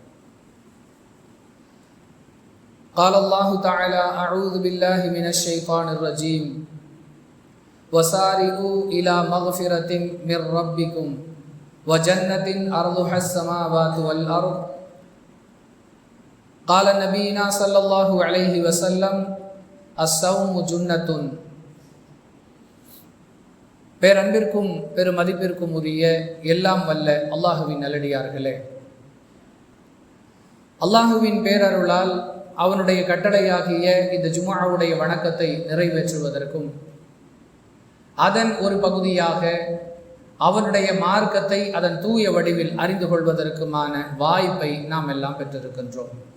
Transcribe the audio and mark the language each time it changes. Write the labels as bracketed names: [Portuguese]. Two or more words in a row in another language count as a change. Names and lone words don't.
[Arabic] قال الله تعالى: أعوذ بالله من الشيطان الرجيم وسارعوا إلى مغفرة من ربكم وجنة أرضها السماوات والأرض. قال نبينا صلى الله عليه وسلم: الصوم جنة. [Tamil] பேரன்பிற்கும் பெருமதிப்பிற்கும் உரிய எல்லாம் வல்ல அல்லாஹுவின் நல்லடியார்களே, அல்லாஹுவின் பேரருளால் அவனுடைய கட்டளையாகிய இந்த ஜும்ஆவுடைய வணக்கத்தை நிறைவேற்றுவதற்கும் அதன் ஒரு பகுதியாக அவனுடைய மார்க்கத்தை அதன் தூய வடிவில் அறிந்து கொள்வதற்குமான வாய்ப்பை நாம் எல்லாம் பெற்றிருக்கின்றோம்.